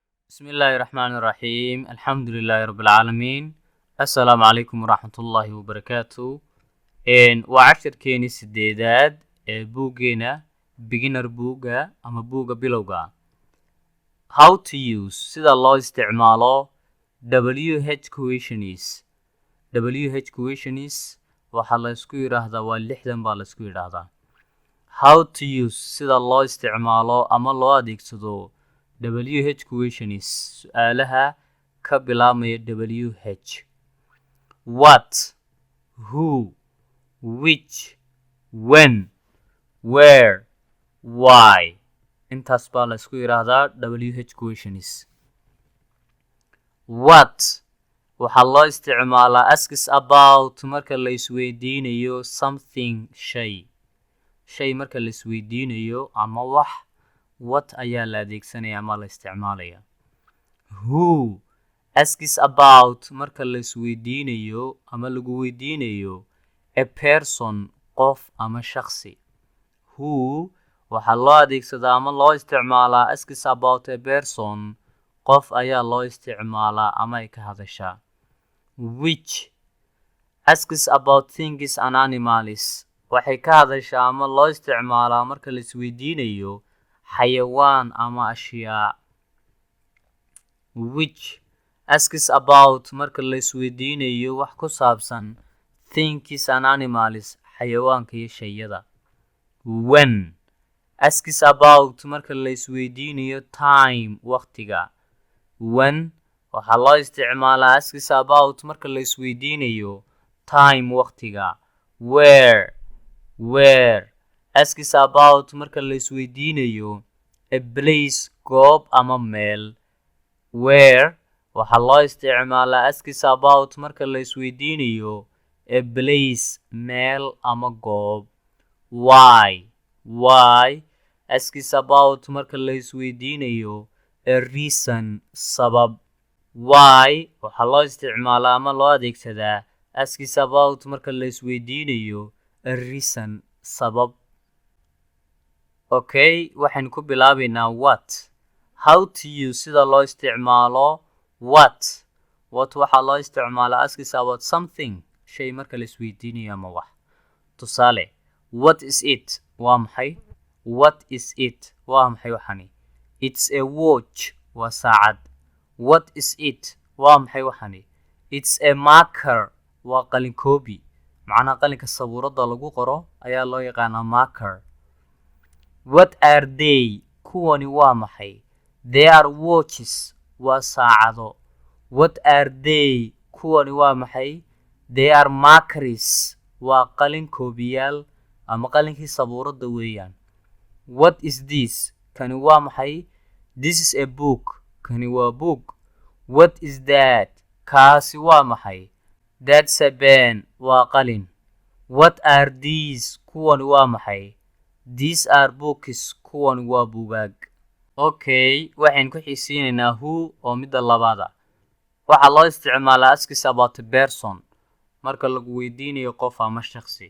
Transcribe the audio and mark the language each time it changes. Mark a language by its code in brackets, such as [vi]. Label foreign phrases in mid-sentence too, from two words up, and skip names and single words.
[ar] بسم الله الرحمن الرحيم. الحمد لله رب العالمين. السلام عليكم ورحمة الله وبركاته. [so] Waa cashirkeeni sideedaad ee buuggeena beginner buugga ama buugga bilowga. [en] How to use [so] sida loo isticmaalo [en] WH questions. WH questions [so] waxaa la isku yiraahdaa waa 6 baa la isku yiraahdaa. [en] How to use [so] sida loo isticmaalo ama loo adeegsado [en] WH questions [so] su'aalaha ka bilaabmaya WH. [en] What, who, which, when, where, why. [so] Intaas baa la isku yiraahdaa [en] WH questions. [so] What waxaa loo isticmaalaa [en] asks about [so] marka la isweydiinayo something shay marka la isweydiinayo ama wax. What ayaa la adeegsanaya ama la isticmaalaya. [en] Who asks about [so] marka la isweydiinayo ama lagu weydiinayo [en] a person [so] qof ama shakhsi. Who waxaa loo adeegsadaa ama loo isticmaalaa [en] asks about a person [so] qof ayaa loo isticmaalaa ama ay ka hadashaa. [en] Which asks about things and animals [so] waxay ka hadashaa ama loo isticmaalaa marka la isweydiinayo xayawaan ama ashyaa. [en] Which asks about [so] marka la isweydiinayo wax ku saabsan [en] things and animals [so] xayawaanka iyo shayada. [en] When asks about [so] marka la isweydiinayo time waqtiga. When waxaa loo isticmaalaa [en] asks about [so] marka la isweydiinayo time waqtiga. [en] Where asks about [so] marka la isweydiinayo [en] a place [so] goob ama meel. Where waxaa loo isticmaalaa [en] asks about [so] marka la isweydiinayo [en] a place [so] meel ama goob. [en] Why asks about [so] marka la isweydiinayo [en] a reason sabab. [so] Why waxaa loo isticmaalaa ama loo adeegsadaa [en] asks about [so] marka la isweydiinayo [en] a reason [so] sabab. Okay, waxaan ku bilaabaynaa what. [en] How to use [so] sida loo isticmaalo [en] what. [so] What waxaa loo isticmaalaa [en] asks about something [so] shay marka la isweydiinayo ama wax. Tusaale, [en] what is it? [so] Waa maxay? [en] What is it? [so] Waa maxay waxani? [en] It's a watch. [so] Waa saacad. [en] What is it? [so] Waa maxay waxani? [en] It's a marker. [so] Waa qalin koobi. Macnaha qalinka sabuurada lagu qoro ayaa loo yaqaanaa marker. [en] What are they? [so] Kuwani waa maxay? [en] They are watches. [so] Waa saacado. [en] What are they? [so] Kuwani waa maxay? [en] They are markers. [so] Waa qalin koobiyaal ama qalinkii sabuurada weeyaan. [en] What is this? [so] Kani waa maxay? [en] This is a book. [so] Kani waa book. [en] What is that? [so] Kaasi waa maxay? [en] That's a pen. [so] Waa qalin. [en] What are these? [so] Kuwani waa maxay? [en] These are books. [so] Kuwani waa buugaag. Okay, waxaan ku xiisinaynaa who oo midda labaada. Waxaa loo isticmaalaa [en] asks about a person [so] marka lagu weydiinayo qof ama shakhsi.